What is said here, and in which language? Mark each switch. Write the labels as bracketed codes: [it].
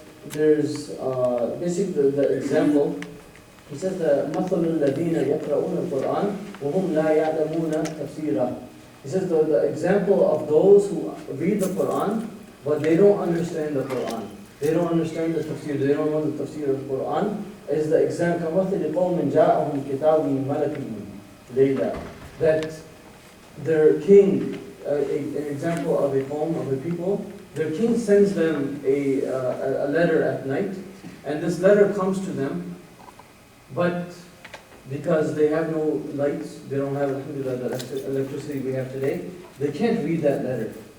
[en] there's basically the example. He says [ar] مثل الذين يقرؤون القرآن وهم لا يعلمون تفسيره. [en] He says the example of those who read the Quran but they don't understand the Quran. They don't understand the tafsir. They don't know the tafsir of the Quran. Is the example [ar] كمثل قوم جاءهم كتاب من ملك ليلى. [en] That their king, an example of a qawm, of a people, their king sends them a letter at night, and this letter comes to them, but because they have no lights, they don't have the electricity we have today, they can't read that letter.